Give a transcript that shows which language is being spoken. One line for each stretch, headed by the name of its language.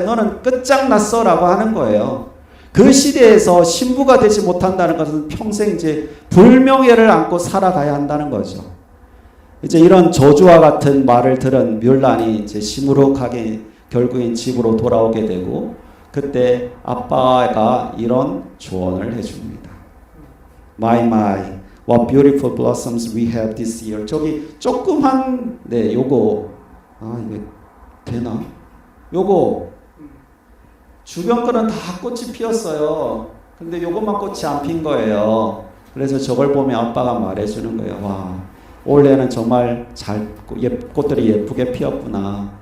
Korean: 너는 끝장났어 라고 하는 거예요. 그 시대에서 신부가 되지 못한다는 것은 평생 이제 불명예를 안고 살아가야 한다는 거죠. 이제 이런 저주와 같은 말을 들은 뮬란이 이제 시무룩하게 결국엔 집으로 돌아오게 되고 그때 아빠가 이런 조언을 해줍니다.
English: My, what beautiful blossoms we have this year.
Korean: 저기 조그만 요거 이게 되나? 요거 주변 거는 다 꽃이 피었어요. 근데 요것만 꽃이 안 핀 거예요. 그래서 저걸 보면 아빠가 말해주는 거예요. 와, 올해는 정말 꽃들이 예쁘게 피었구나.